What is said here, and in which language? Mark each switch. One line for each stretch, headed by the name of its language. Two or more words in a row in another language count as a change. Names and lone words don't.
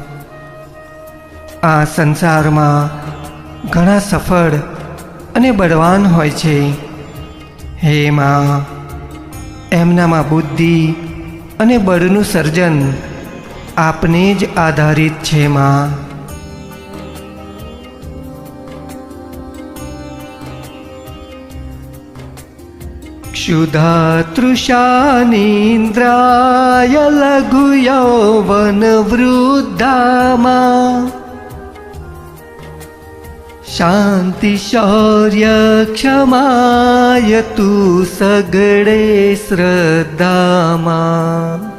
Gujarati: આ સંસારમાં ઘણા સફળ અને બળવાન હોય છે. હે માં, એમનામાં બુદ્ધિ અને બળનું સર્જન આપને જ આધારિત છે માં. ક્ષુધા તૃષાનીન્દ્રાય લઘુ યૌવન વૃદ્ધામા, શાંતિ શૌર્ય ક્ષમાય તૂ સગડે શ્રદ્ધામા.